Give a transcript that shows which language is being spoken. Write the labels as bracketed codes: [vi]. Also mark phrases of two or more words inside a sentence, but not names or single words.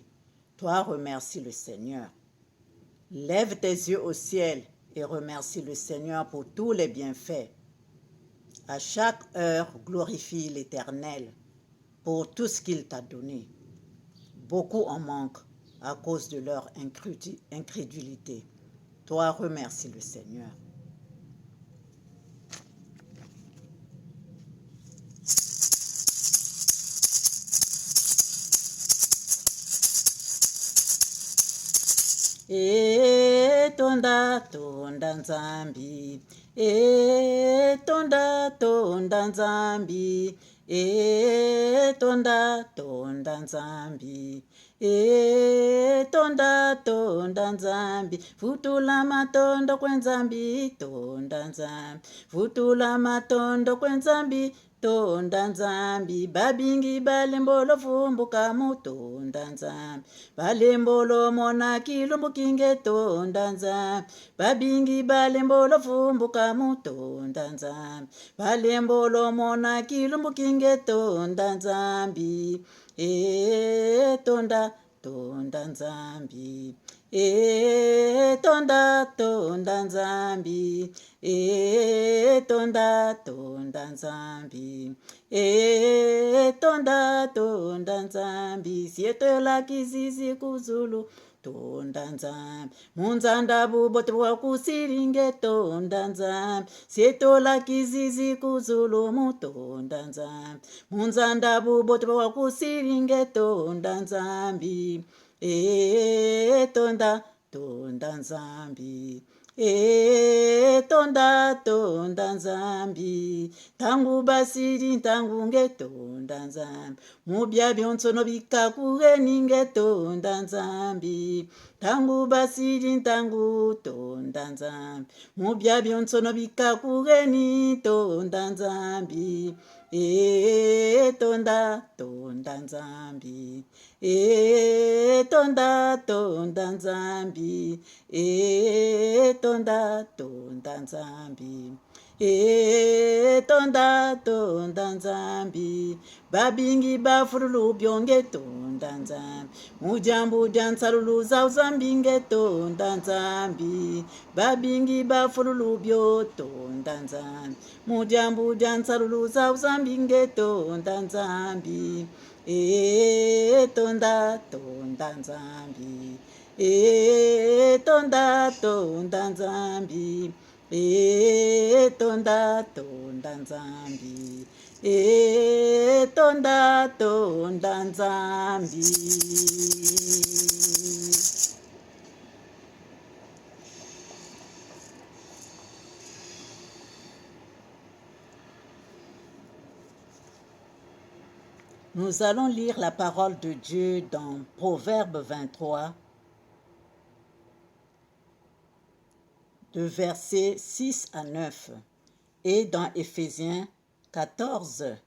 [fr] Toi, remercie le Seigneur. Lève tes yeux au ciel et remercie le Seigneur pour tous les bienfaits. À chaque heure, glorifie l'Éternel pour tout ce qu'il t'a donné. Beaucoup en manquent, à cause de leur incrédulité. Toi, remercie le Seigneur. [kg] Tonda tonda nzambi, tonda tonda nzambi, tonda tonda nzambi, tonda tonda nzambi, futula matondo kwenzambi, tonda nzambi, futula matondo kwenzambi, tonda nzambi, babingi balembolo fumbuka mutonda nzambi, balembolo mona kilumbukinge tonda nzambi, babingi balembolo fumbuka mutonda nzambi, balembolo mona kilumbukinge tonda nzambi, tonda tonda nzambi, tonda tonda nzambi, tonda tonda nzambi, tonda tonda nzambi, sietola kizizi kuzulu tonda nzambi, munzanda bubote wakusiringe tonda nzambi, sietola kizizi kuzulu mutonda nzambi, munzanda bubote wakusiringe tonda nzambi, tonda tonda nzambi, tonda tonda nzambi, tangu basiri tangu ngetonda nzambi, mubya byonsono bikakuge ningetonda nzambi, tangu basiri tangu tonda nzambi, mubya byonsono bikakuge ni tonda nzambi, tonda tonda nzambi, tonda tonda nzambi, tonda tonda nzambi, tonda tonda nzambi, babingi bafurulu byonge tonda nzambi, mujambu jansalulu zauzambinge tonda nzambi, babingi bafurulu byo tonda nzambi, mujambu jansalulu zauzambinge tonda nzambi, tonda tonda nzambi, tonda tonda nzambi, tonda tonda nzambi, tonda tonda nzambi. [fr] Nous allons lire la parole de Dieu dans Proverbe 23, de versets 6 à 9, et dans Éphésiens 14,